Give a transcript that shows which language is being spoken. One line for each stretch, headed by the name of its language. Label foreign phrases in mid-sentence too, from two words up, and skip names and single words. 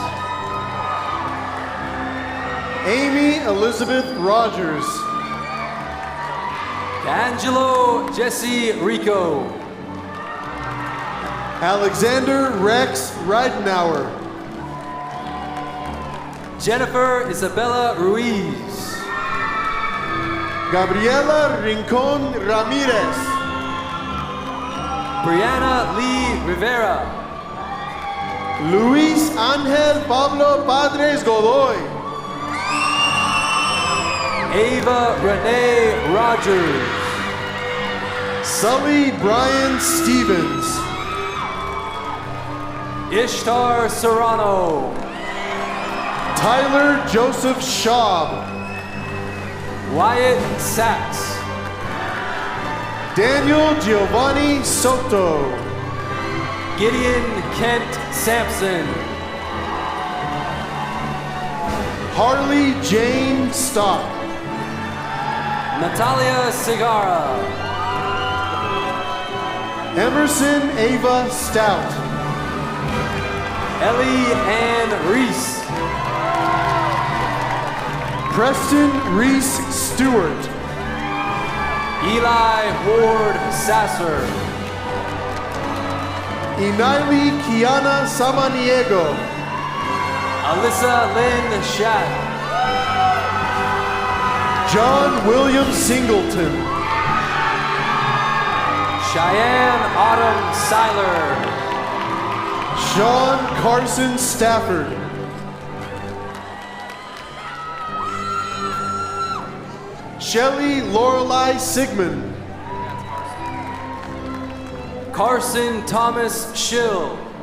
English: Amy Elizabeth Rogers. Angelo Jesse Rico. Alexander Rex Reidenauer. Jennifer Isabella Ruiz. Gabriela Rincon Ramirez. Brianna Lee Rivera. Luis Ángel Pablo Padres Godoy. Ava Renee Rogers. Sully Brian Stevens. Ishtar Serrano. Tyler Joseph Schaub. Wyatt Sachs. Daniel Giovanni Soto. Gideon Kent Sampson. Harley Jane Stock. Natalia Segarra. Emerson Ava Stout. Ellie Ann Reese. Preston Reese Stewart. Eli Ward Sasser. Inaili Kiana Samaniego. Alyssa Lynn Schatt. John William Singleton. Cheyenne Autumn Seiler. Sean Carson Stafford. Shelley Lorelei Sigmund. Carson Thomas Schill.